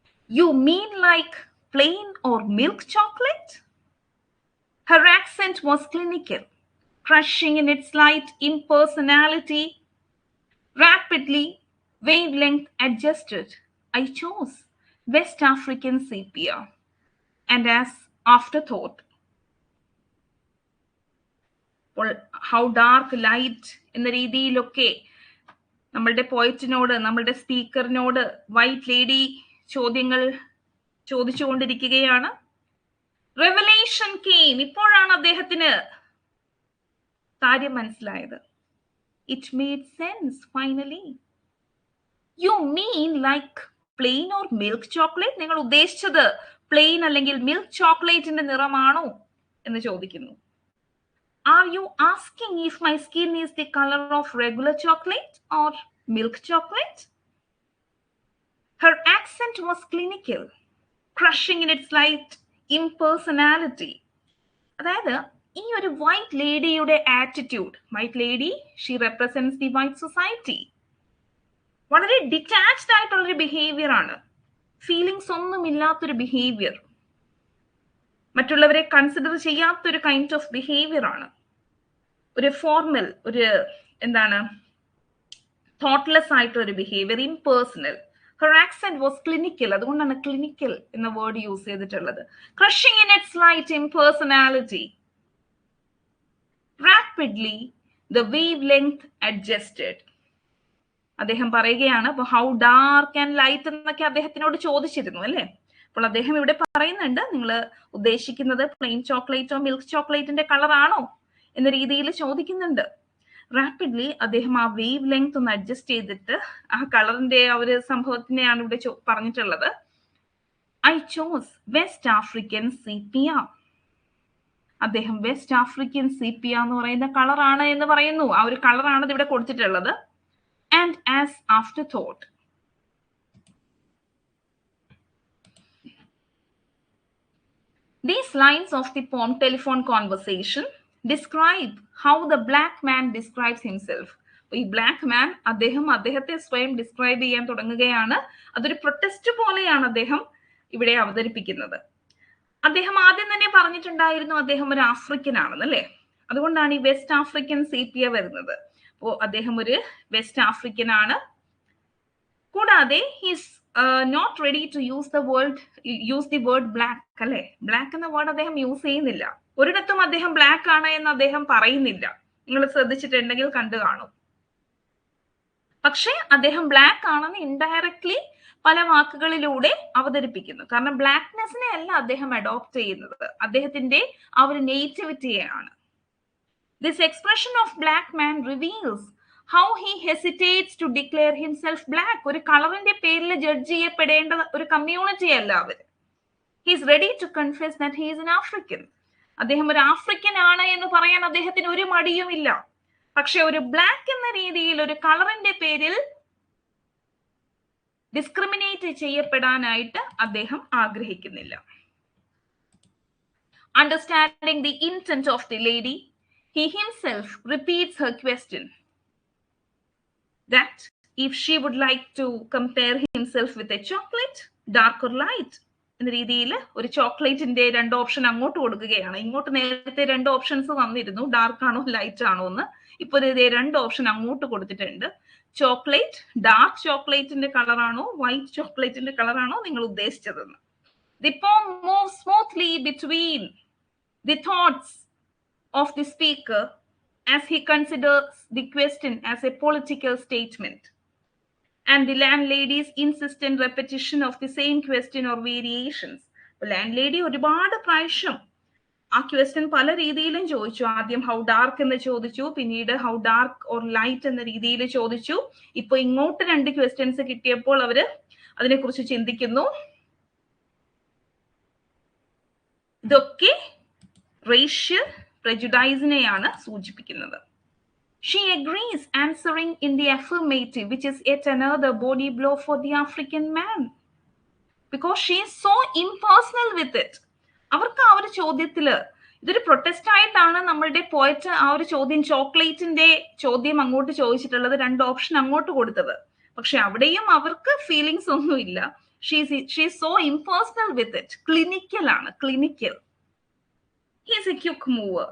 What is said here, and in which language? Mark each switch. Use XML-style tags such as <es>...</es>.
<en>You mean like plain or milk chocolate? Her accent was clinical, crushing in its light impersonality. Rapidly, wavelength adjusted. I chose West African sepia. And as afterthought, how dark, light</en> <ml>എന്ന രീതിയിലൊക്കെ നമ്മളുടെ പോയറ്റിനോട്, നമ്മളുടെ സ്പീക്കറിനോട് white lady ചോദ്യങ്ങൾ ചോദിച്ചുകൊണ്ടിരിക്കുകയാണ്.</ml> <en>Revelation came.</en> <ml>ഇപ്പോഴാണ് അദ്ദേഹത്തിന് കാര്യം മനസ്സിലായത്.</ml> <en>It made sense finally. You mean like plain or milk chocolate?</en> <ml>നിങ്ങൾ ഉദ്ദേശിച്ചത് പ്ലെയിൻ അല്ലെങ്കിൽ മിൽക്ക് ചോക്ലേറ്റിന്റെ നിറമാണോ എന്ന് ചോദിക്കുന്നു.</ml> <en>Are you asking if my skin is the color of regular chocolate or milk chocolate? Her accent was clinical, crushing in its light impersonality.</en> <ml>അതായത് ഈ ഒരു white ലേഡിയുടെ attitude,</ml> <en>white lady she represents the white society,</en> <ml>വളരെ detached ആയിട്ടുള്ളൊരു behaviour ആണ്, feelings ഒന്നും ഇല്ലാത്തൊരു behaviour, മറ്റുള്ളവരെ consider ചെയ്യാത്തൊരു</ml> <en>kind of behaviour</en> <ml>ആണ്, ഒരു ഫോർമൽ, ഒരു എന്താണ് തോട്ട്ലെസ് ആയിട്ടൊരു behaviour, impersonal.</ml> <en>Her accent was clinical.</en> <ml>അതുകൊണ്ടാണ് ക്ലിനിക്കൽ എന്ന വേർഡ് യൂസ് ചെയ്തിട്ടുള്ളത്.</ml> <en>Crushing in its light impersonality. Rapidly the wavelength adjusted.</en> <ml>അദ്ദേഹം പറയുകയാണ്, അപ്പോൾ</ml> <en>how dark and light</en> <ml>എന്നൊക്കെ അദ്ദേഹത്തിനോട് ചോദിച്ചിരുന്നു അല്ലേ. അപ്പോൾ അദ്ദേഹം ഇവിടെ പറയുന്നുണ്ട്, നിങ്ങൾ ഉദ്ദേശിക്കുന്നത് പ്ലെയിൻ ചോക്ലേറ്റോ മിൽക്ക് ചോക്ലേറ്റിന്റെ കളർ ആണോ എന്ന രീതിയിൽ ചോദിക്കുന്നുണ്ട്. റാപ്പിഡ്ലി അദ്ദേഹം ആ വേവ് ലെങ്ത് ഒന്ന് അഡ്ജസ്റ്റ് ചെയ്തിട്ട് ആ കളറിന്റെ ആ ഒരു സംഭവത്തിനെയാണ് ഇവിടെ പറഞ്ഞിട്ടുള്ളത്.</ml> <en>I chose West African sepia.</en> <ml>അദ്ദേഹം വെസ്റ്റ് ആഫ്രിക്കൻ സീപ്പിയ എന്ന് പറയുന്ന കളറാണ് എന്ന് പറയുന്നു. ആ ഒരു കളറാണ് ഇവിടെ കൊടുത്തിട്ടുള്ളത്.</ml> <en>And as afterthought, these lines of the poem telephone conversation describe how the black man describes himself.</en> <ml>ഈ ബ്ലാക്ക് മാൻ അദ്ദേഹത്തെ സ്വയം ഡിസ്ക്രൈബ് ചെയ്യാൻ തുടങ്ങുകയാണ്. അതൊരു പ്രൊട്ടസ്റ്റ് പോലെയാണ് അദ്ദേഹം ഇവിടെ അവതരിപ്പിക്കുന്നത്. അദ്ദേഹം ആദ്യം തന്നെ പറഞ്ഞിട്ടുണ്ടായിരുന്നു അദ്ദേഹം ഒരു ആഫ്രിക്കൻ ആണെന്ന് അല്ലേ. അതുകൊണ്ടാണ് ഈ വെസ്റ്റ് ആഫ്രിക്കൻ സീപ്പിയ വരുന്നത്. അപ്പോൾ അദ്ദേഹം ഒരു വെസ്റ്റ് ആഫ്രിക്കൻ ആണ്. കൂടാതെ</ml> <en>he's not ready to use the word black</en> <ml>അല്ലെ. ബ്ലാക്ക് എന്ന വേർഡ് അദ്ദേഹം യൂസ് ചെയ്യുന്നില്ല. ഒരിടത്തും അദ്ദേഹം ബ്ലാക്ക് ആണ് എന്ന് അദ്ദേഹം പറയുന്നില്ല. നിങ്ങൾ ശ്രദ്ധിച്ചിട്ടുണ്ടെങ്കിൽ കണ്ടു കാണും. പക്ഷെ അദ്ദേഹം ബ്ലാക്ക് ആണെന്ന് ഇൻഡയറക്ട്ലി പല വാക്കുകളിലൂടെ അവതരിപ്പിക്കുന്നു. കാരണം ബ്ലാക്ക്നെസ്സിനെ അല്ല അദ്ദേഹം അഡോപ്റ്റ് ചെയ്യുന്നത്, അദ്ദേഹത്തിന്റെ ആ ഒരു നേറ്റിവിറ്റിയെയാണ്.</ml> <en>This expression of black man reveals how he hesitates to declare himself black.</en> <ml>ഒരു കളറിന്റെ പേരിൽ ജഡ്ജ് ചെയ്യപ്പെടേണ്ട ഒരു കമ്മ്യൂണിറ്റി അല്ല അവർ.</ml> <en>He is ready to confess that he is an African.</en> <ml>അദ്ദേഹം ഒരു ആഫ്രിക്കൻ ആണ് എന്ന് പറയാൻ അദ്ദേഹത്തിന് ഒരു മടിയുമില്ല. പക്ഷെ ഒരു ബ്ലാക്ക് എന്ന രീതിയിൽ ഒരു കളറിന്റെ പേരിൽ ഡിസ്ക്രിമിനേറ്റ് ചെയ്യപ്പെടാനായിട്ട് അദ്ദേഹം ആഗ്രഹിക്കുന്നില്ല.</ml> <en>Understanding the intent of the lady, he himself repeats her question that if she would like to compare himself with a chocolate, dark or light,</en> <ml>എന്ന രീതിയിൽ ഒരു ചോക്ലേറ്റിന്റെ രണ്ട് ഓപ്ഷൻ അങ്ങോട്ട് കൊടുക്കുകയാണ്. ഇങ്ങോട്ട് നേരത്തെ രണ്ട് ഓപ്ഷൻസ് വന്നിരുന്നു, ഡാർക്ക് ആണോ ലൈറ്റ് ആണോ എന്ന്. ഇപ്പൊ ഇതേ രണ്ട് ഓപ്ഷൻ അങ്ങോട്ട് കൊടുത്തിട്ടുണ്ട്. ചോക്ലേറ്റ്, ഡാർക്ക് ചോക്ലേറ്റിന്റെ കളറാണോ വൈറ്റ് ചോക്ലേറ്റിന്റെ കളറാണോ നിങ്ങൾ ഉദ്ദേശിച്ചതെന്ന്.</ml> <en>The poem moves smoothly between the thoughts of the speaker as he considers the question as a political statement and the landlady's insistent repetition of the same question or variations.</en> <ml>landlady ഒരുപാട് പ്രാവശ്യം ആ question പല രീതിയിലും ചോദിച്ചു. ആദ്യം how dark എന്ന് ചോദിച്ചു, പിന്നീട്</ml> <en>how dark or light</en> <ml>എന്ന രീതിയിൽ ചോദിച്ചു. ഇപ്പൊ ഇങ്ങോട്ട് രണ്ട് ക്വസ്റ്റ്യൻസ് കിട്ടിയപ്പോൾ അവര് അതിനെക്കുറിച്ച് ചിന്തിക്കുന്നു. ഇതൊക്കെ റേഷ്യൽ prejudice-നെയാണ് സൂചിപ്പിക്കുന്നത്.</ml> <en>She agrees, answering in the affirmative, which is yet another body blow for the African man, because she is so impersonal with it.</en> <ml>അവർക്ക് ആ ഒരു ചോദ്യത്തില് ഇതൊരു പ്രൊട്ടസ്റ്റ് ആയിട്ടാണ് നമ്മളുടെ പോയറ്റ് ആ ഒരു ചോദ്യം, ചോക്ലേറ്റിന്റെ ചോദ്യം അങ്ങോട്ട് ചോദിച്ചിട്ടുള്ളത്, രണ്ട് ഓപ്ഷൻ അങ്ങോട്ട് കൊടുത്തത്. പക്ഷെ അവിടെയും അവർക്ക് ഫീലിങ്സ് ഒന്നുമില്ല.</ml> <en>She is so impersonal with it. Clinical ആണ്, clinical. He's a quick mover.</en>